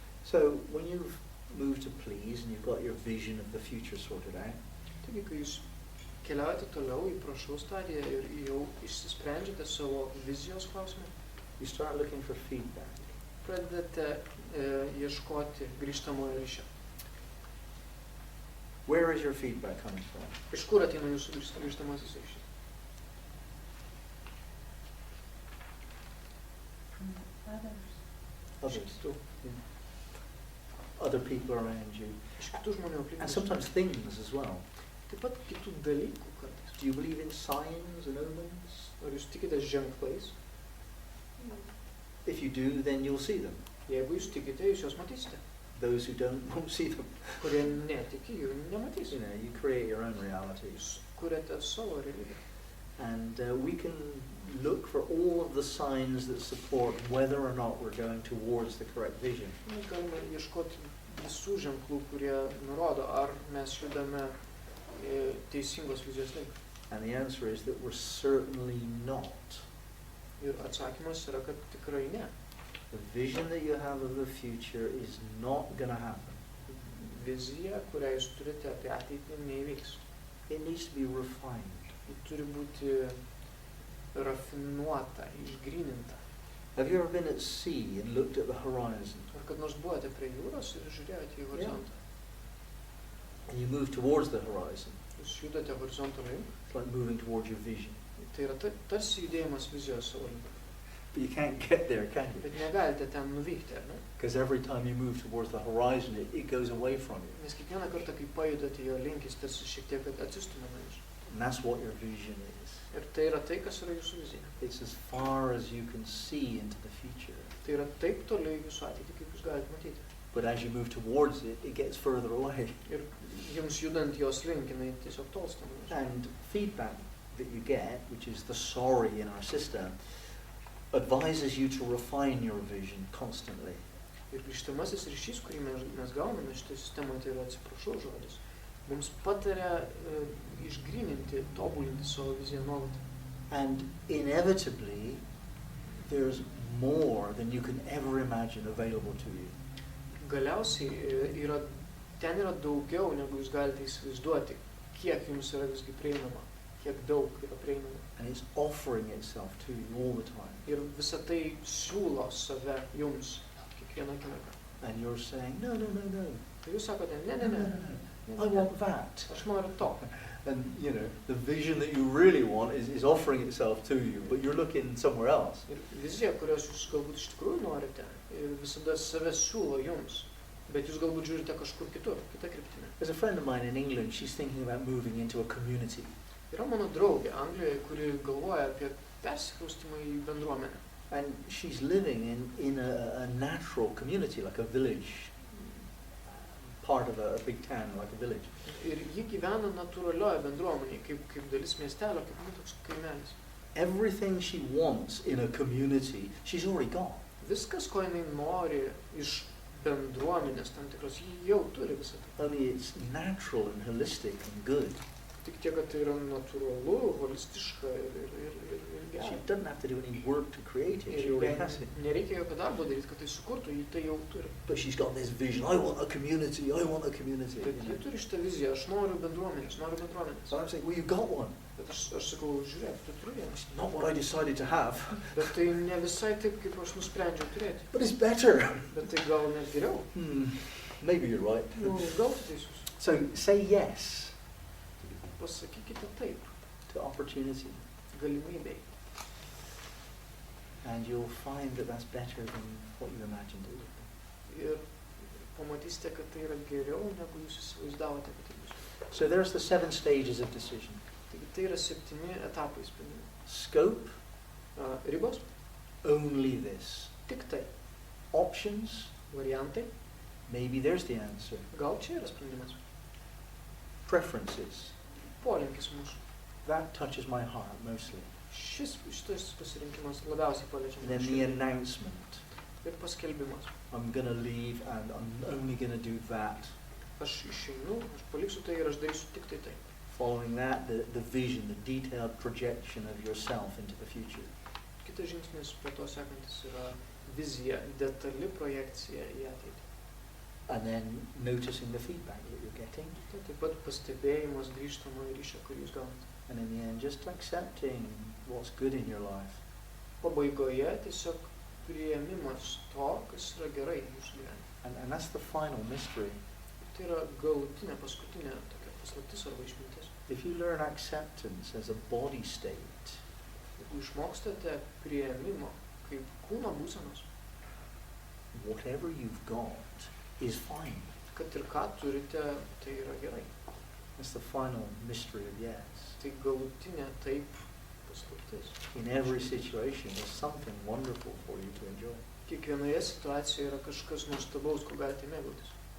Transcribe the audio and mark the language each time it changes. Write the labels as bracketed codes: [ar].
[en] So, when you've moved to please and you've got your vision of the future sorted out, [lt] Taigi, kai jūs keliaujate toliau į prašau stadiją ir jau išsisprendžiate savo vizijos klausimą, [en] you start looking for feedback. [lt] pradedate ieškoti grįžtamojo ryšio. [en] Where is your feedback coming from? [lt] Iš kur ateina jūsų grįžtamasis ryšys? [en] Others. Yeah. Other people around you. [lt] Iš kitų žmonių aplinkui. [en] And sometimes things as well. [lt] Taip pat kitų dalykų kartais. [en] Do you believe in signs and omens? [lt] Ar jūs tikite ženklais? [en] If you do, then you'll see them. [lt] Jeigu jūs tikite, jūs juos matysite. [en] Those who don't won't see them. [lt] Kurie netiki, jų nematys. [en] You know, you create your own realities. [lt] Jūs kuriate savo realybę. [en] And we can look for all of the signs that support whether or not we're going towards the correct vision. [lt] Mes galime ieškoti visų ženklų, kurie nurodo, ar mes judame teisingos vizijos link. [en] And the answer is that we're certainly not. [lt] Ir atsakymas yra, kad tikrai ne. [en] The vision that you have of the future is not going to happen. [lt] Vizija, kurią jūs turite apie ateitį, neįvyks. [en] It needs to be refined. [lt] Ji turi būti rafinuota, išgryninta. [en] Have you ever been at sea and looked at the horizon? [lt] Ar kad nors buvote prie jūros ir žiūrėjote į horizontą? [en] And you move towards the horizon. [lt] Jūs judate horizonto link. [en] It's like moving towards your vision. [lt] Tai yra tarsi judėjimas vizijos savo link. [en] But you can't get there, can you? [lt] Bet negalite ten nuvykti, ar ne? [en] Because every time you move towards the horizon, it goes away from you. [lt] Nes kiekvieną kartą, kai pajudate jo link, jis tarsi šiek tiek atsistumia nuo jūsų. [en] And that's what your vision is. [lt] Ir tai yra tai, kas yra jūsų vizija. [en] It's as far as you can see into the future. [lt] Tai yra taip toli jūsų ateitį, kaip jūs galite matyti. [en] But as you move towards it, it gets further away. [lt] Ir jums judant jos link, jinai tiesiog tolsta nuo jūsų. [en] And feedback that you get, which is the sorry in our system, advises you to refine your vision constantly. [lt] Ir grįžtamasis ryšys, kurį mes gauname šitą sistemą, tai yra atsiprašau žodis, mums pataria išgryninti, tobulinti savo viziją nuolat. [en] And inevitably, there's more than you can ever imagine available to you. [lt] Galiausiai ten yra daugiau, negu jūs galite įsivaizduoti, kiek jums yra visgi prieinama, kiek daug yra prieinama. [en] And it's offering itself to you all the time. [lt] Ir visa tai siūlo save jums kiekvieną akimirką. [en] And you're saying, no, no, no, no. [lt] Tai jūs sakote, ne. [en] I want that. [lt] Aš noriu to. [en] And, you know, the vision that you really want is offering itself to you, but you're looking somewhere else. [lt] Ir vizija, kurios jūs galbūt iš tikrųjų norite, visada save siūlo jums, bet jūs galbūt žiūrite kažkur kitur, kitą kryptimį. [en] There's a friend of mine in England, she's thinking about moving into a community. [lt] Yra mano draugė Anglijoje, kuri galvoja apie persikraustymą į bendruomenę. [en] And she's living in a natural community, like a village, part of a big town, like a village. [lt] Ir ji gyvena natūralioje bendruomenėje, kaip dalis miestelio, kaip toks kaimelis. [en] Everything she wants in a community, she's already got. [lt] Viskas, ko jinai nori iš bendruomenės tam tikros, ji jau turi visą tai. [en] Only it's natural and holistic and good. [lt] Tik tiek, kad tai yra natūralu, holistiška ir gera. [en] She doesn't have to do any work to create it. She already has it. [lt] Nereikia jokio darbo daryti, kad tai sukurtų, ji tai jau turi. [en] But she's got this vision. I want a community. I want a community. [lt] Bet ji turi šitą viziją. Aš noriu bendruomenės. [en] So I'm saying, well, you got one. [lt] Bet aš sakau, žiūrėk, tu turi vieną. [en] It's not what I decided to have. [lt] Bet tai ne visai taip, kaip aš nusprendžiau turėti. [en] But it's better. [lt] Bet tai gal net geriau. [en] Maybe you're right. [lt] Nu, gal tu teisus. [en] So say yes [lt] Pasakykite taip. [en] to opportunity. [lt] Galimybei. [en] And you'll find that that's better than what you imagined it would be. [lt] Ir pamatysite, kad tai yra geriau, negu jūs įsivaizdavote, kad tai bus. [en] So there's the 7 stages of decision. [lt] Taigi tai yra 7 etapai sprendimų. [en] Scope, [lt] Ribos, [en] only this. [lt] tik tai. [en] Options, [lt] Variantai, [en] maybe there's the answer. [lt] gal čia yra sprendimas. [en] Preferences, [lt] Polinkis mūsų. [en] that touches my heart mostly. [lt] Šitas pasirinkimas labiausiai paliečia [en] And then [lt] mano [en] the [lt] širdį. [en] announcement. [lt] Ir paskelbimas. [en] I'm going to leave and I'm only going to do that. [lt] Aš išeinu, aš paliksiu tai ir aš darysiu tik tai tai. [en] Following that, the vision, the detailed projection of yourself into the future. [lt] Kitas žingsnis po to sekantis yra vizija, detali projekcija į ateitį. [en] And then noticing the feedback that you're getting. [lt] Taip pat pastebėjimas grįžtamojo ryšio, kurį jūs gaunate. [en] And in the end, just accepting what's good in your life. [lt] Pabaigoje tiesiog priėmimas to, kas yra gerai jūsų gyvenime. [en] And that's the final mystery. [lt] Tai yra galutinė, paskutinė tokia paslaptis arba išmintis. [en] If you learn acceptance as a body state, [lt] Jeigu išmokstate priėmimo kaip kūno būsenos, [en] whatever you've got is fine. [lt] kad ir ką turite, tai yra gerai. [en] That's the final mystery of yes. [lt] Tai galutinė taip paslaptis. [en] In every situation, there's something wonderful for you to enjoy. [lt] Kiekvienoje situacijoje yra kažkas nuostabaus, ko galite mėgautis.